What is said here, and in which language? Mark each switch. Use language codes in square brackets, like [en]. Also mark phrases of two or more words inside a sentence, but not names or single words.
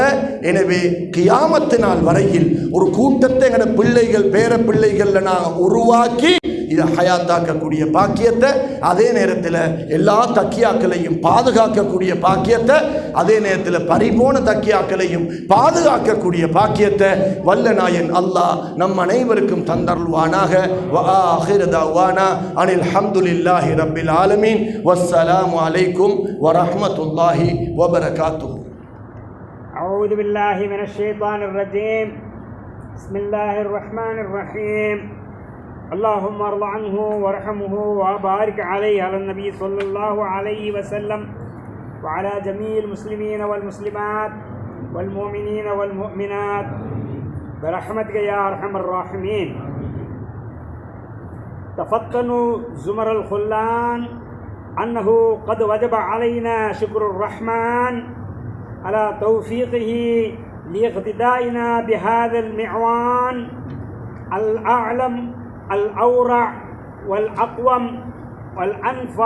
[ta] எனவே கியாமத்து நாள் வரையில் ஒரு கூட்டத்தை எங்களோட பிள்ளைகள் பேர பிள்ளைகள்ல நாங்கள் உருவாக்கி இதை ஹயாத்தாக்கக்கூடிய பாக்கியத்தை, அதே நேரத்தில் எல்லா தக்கியாக்களையும் பாதுகாக்கக்கூடிய பாக்கியத்தை, அதே நேரத்தில் பரிபூர்ண தக்கியாக்களையும் பாதுகாக்கக்கூடிய பாக்கியத்தை வல்ல நாயன் அல்லாஹ் நம் அனைவருக்கும் தந்தருள்வானாக. [ar] وآخر دعوانا أن الحمد لله رب العالمين. والسلام عليكم ورحمة الله وبركاته. أعوذ بالله من الشيطان الرجيم. بسم الله الرحمن الرحيم. اللهم ارض عنه وارحمه وبارك عليه على النبي صلى الله عليه وسلم وعلى جميع المسلمين والمسلمات والمؤمنين والمؤمنات برحمتك يا ارحم الراحمين. تفطنوا زمر الخلان انه قد وجب علينا شكر الرحمن على توفيقه لاقتدائنا بهذا المعوان الأعلم الأورع والأقوم والأنفع.